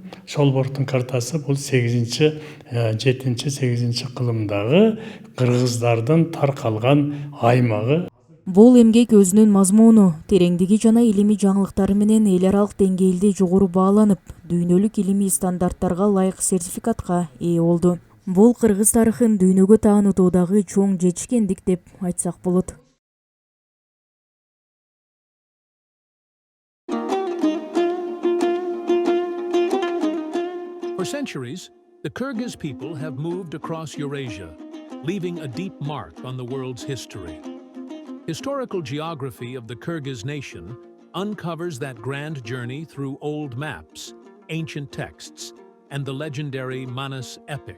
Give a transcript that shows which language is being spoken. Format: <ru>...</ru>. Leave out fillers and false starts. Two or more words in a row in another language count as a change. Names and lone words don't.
<ky>Шолборгтун картасы бул 7-8 кылымдагы кыргыздардын таркалган аймагы. Бул эмгек өзүнүн мазмуну, тереңдиги жана илимий жаңылыктары менен эл аралык деңгээлде жогору бааланып, дүйнөлүк илимий стандарттарга ылайык сертификатка ээ болду. Бул кыргыз тарыхын дүйнөгө таанытуудагы чоң жетишкендик деп айтсак болот.</ky> <en>For centuries, the Kyrgyz people have moved across Eurasia, leaving a deep mark on the world's history. Historical geography of the Kyrgyz nation uncovers that grand journey through old maps, ancient texts, and the legendary Manas epic.</en>